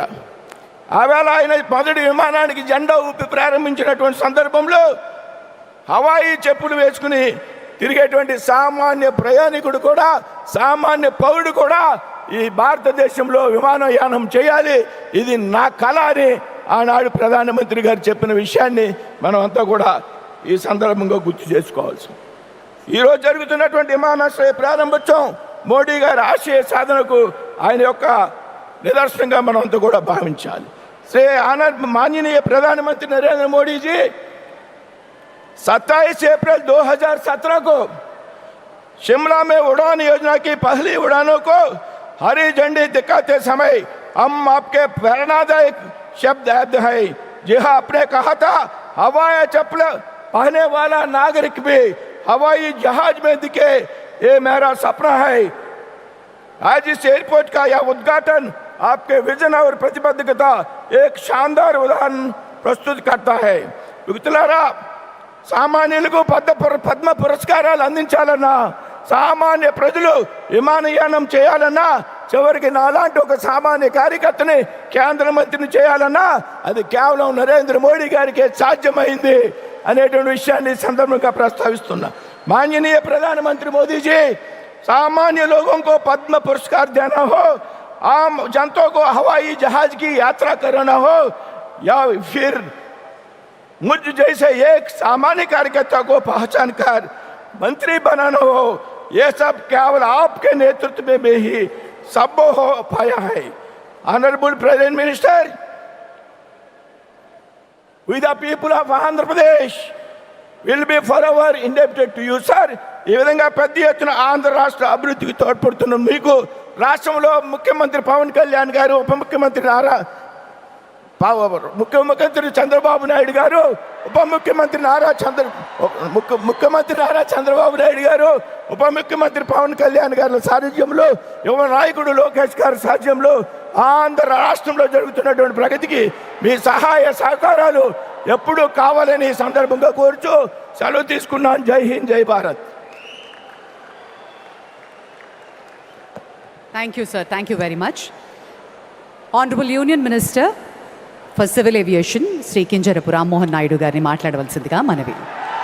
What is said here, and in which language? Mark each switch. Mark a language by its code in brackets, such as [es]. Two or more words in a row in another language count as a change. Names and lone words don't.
[te] ఆవేళ ఆయన మొదటి విమానానికి జెండా ఊపి ప్రారంభించినటువంటి సందర్భంలో హవాయి చెప్పులు వేసుకుని తిరిగేటువంటి సామాన్య ప్రయాణికుడు కూడా, సామాన్య పౌరుడు కూడా ఈ భారతదేశంలో విమానయానం చేయాలి, ఇది నా కళ అని ఆనాడు ప్రధానమంత్రి గారు చెప్పిన విషయాన్ని మనం అంతా కూడా ఈ సందర్భంగా గుర్తు చేసుకోవాల్సి. ఈరోజు జరుగుతున్నటువంటి విమానాశ్రయ ప్రారంభోత్సవం మోడీ గారి ఆశయ సాధనకు ఆయన యొక్క నిదర్శనంగా మనం అంతా కూడా భావించాలి. [hi] శ్రీ माननीय प्रधानमंत्री नरेंद्र मोदी जी 27 अप्रैल 2017 को शिमला में उड़ान योजना की पहली उड़ानों को हरी झंडी दिखाते समय हम आपके प्रेरणादायक शब्द याद है। जी हाँ, आपने कहा था हवाई चप्पल पहने वाला नागरिक भी हवाई जहाज में दिखे, ये मेरा सपना है। आज इस एयरपोर्ट का यह उद्घाटन आपके विजन और प्रतिबद्धता एक शानदार उदाहरण प्रस्तुत करता है। [te] మిత్రులారా, సామాన్యులకు పద్మ పురస్కారాలు అందించాలన్నా, సామాన్య ప్రజలు విమానయానం చేయాలన్నా, చివరికి నాలాంటి ఒక సామాన్య కార్యకర్తని కేంద్ర మంత్రిని చేయాలన్నా అది కేవలం నరేంద్ర మోడీ గారికి సాధ్యమైంది అనేటువంటి విషయాన్ని సందర్భంగా ప్రస్తావిస్తున్నా. [hi] माननीय प्रधानमंत्री मोदी जी, सामान्य लोगों को पद्म पुरस्कार देना हो, आम जनता को हवाई जहाज की यात्रा कराना हो, या फिर मुझ जैसे एक सामान्य कार्यकर्ता को पहचान कर मंत्री बनाना हो, ये सब केवल आपके नेतृत्व में ही संभव हो पाया है। [en] Honorable President Minister, we the people of Andhra Pradesh will be forever indebted to you, sir. [te] ఈ విధంగా పెద్ద ఎత్తున ఆంధ్ర రాష్ట్ర అభివృద్ధికి తోడ్పడుతున్న మీకు రాష్ట్రంలో ముఖ్యమంత్రి పవన్ కళ్యాణ్ గారు, ఉప ముఖ్యమంత్రి నారా ముఖ్యమంత్రి చంద్రబాబు నాయుడు గారు, ముఖ్యమంత్రి నారా చంద్రబాబు నాయుడు గారు, ఉప ముఖ్యమంత్రి పవన్ కళ్యాణ్ గారి సారథ్యంలో, యువ నాయకుడు లోకేష్ గారి సారథ్యంలో ఆంధ్ర రాష్ట్రంలో జరుగుతున్నటువంటి ప్రగతికి మీ సహాయ సహకారాలు ఎప్పుడూ కావాలని ఈ సందర్భంగా కోరుచూ సెలవు తీసుకున్నాను. జై హింద్, జై భారత్. [en] Thank you, sir. Thank you very much. Honorable Union Minister for Civil Aviation, Sri Kinjarapu Ram Mohan Naidu [te] గారిని మాట్లాడవలసిందిగా మనవి.